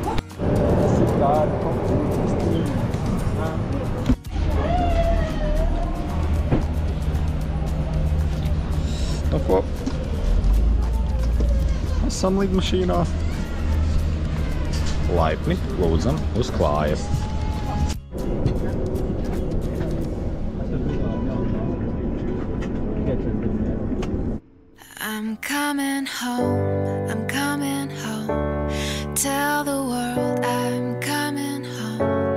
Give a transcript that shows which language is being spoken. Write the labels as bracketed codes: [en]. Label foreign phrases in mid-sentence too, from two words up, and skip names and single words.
[lv] Nu ko? Esam lidmašīnā. Laipni lūdzam uz klājas. [en] I'm coming home. Tell the world I'm coming home.